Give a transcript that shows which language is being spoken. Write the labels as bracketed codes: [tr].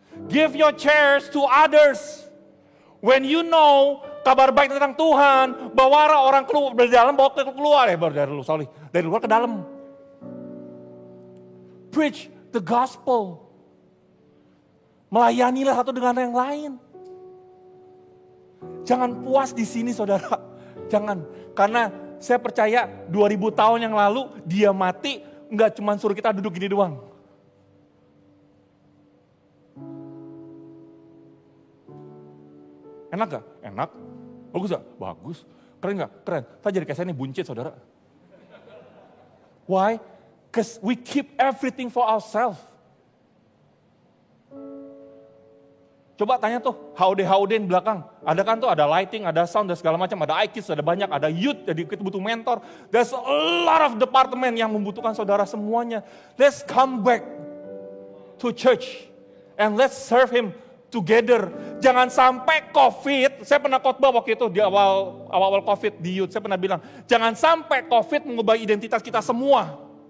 [en] Give your chairs to others. When you know [id] kabar baik tentang Tuhan, bawa orang keluar dari dalam, bawa keluar. Dari luar ke dalam. [en] Preach the gospel. [id] Melayanilah satu dengan yang lain. Jangan puas di sini saudara. Jangan. Karena saya percaya 2000 tahun yang lalu dia mati enggak cuma suruh kita duduk gini doang. Enak gak? Enak. Bagus gak? Bagus. Keren gak? Keren. Saya jadi kayak saya nih buncit saudara. [en] Why? Because we keep everything for ourselves. [id] Coba tanya tuh, HUD di belakang. Ada kan tuh, ada lighting, ada sound, dan segala macam. Ada iKids, ada banyak, ada youth, jadi kita butuh mentor. [en] There's a lot of department [id] yang membutuhkan saudara semuanya. [en] Let's come back to church. And let's serve Him together. [id] Jangan sampai COVID, saya pernah khotbah waktu itu di awal COVID di youth. Saya pernah bilang, jangan sampai COVID mengubah identitas kita semua.